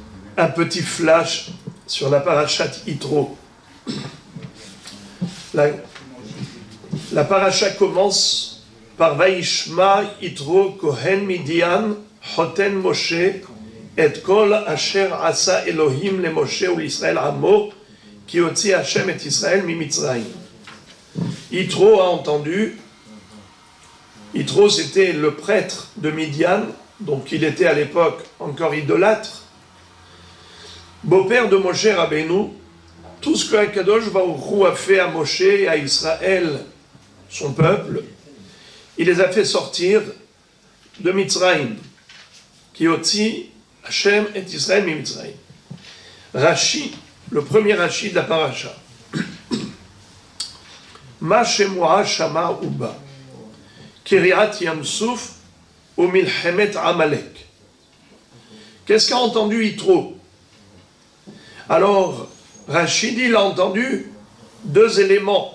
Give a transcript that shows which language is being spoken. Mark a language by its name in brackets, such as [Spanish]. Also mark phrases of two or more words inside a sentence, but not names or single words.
[French] un petit flash sur la parashat Yitro. La paracha commence par [Hebrew] וישמע יתרו כהן מדין חתן משה את כל אשר עשה אלהים למשה ולישראל עמו כי הוציא השם את ישראל ממצרים. [French] Yitro a entendu. Yitro, c'était le prêtre de Midian, donc il était à l'époque encore idolâtre, beau-père de Moshe Rabbeinu. Tout ce que [Hebrew] הקדוש ברוך הוא [French] a fait à Moshe et à Israël, son peuple, il les a fait sortir de Mitzrayim, [Hebrew] כי הוציא השם את ישראל ממצרים. [French] Rashi, le premier Rashi de la paracha. [Hebrew] מה שמועה שמע ובא. קריעת ים סוף ומלחמת עמלק. [French] Qu'est-ce qu'a entendu Yitro? Alors, Rachid, il a entendu deux éléments.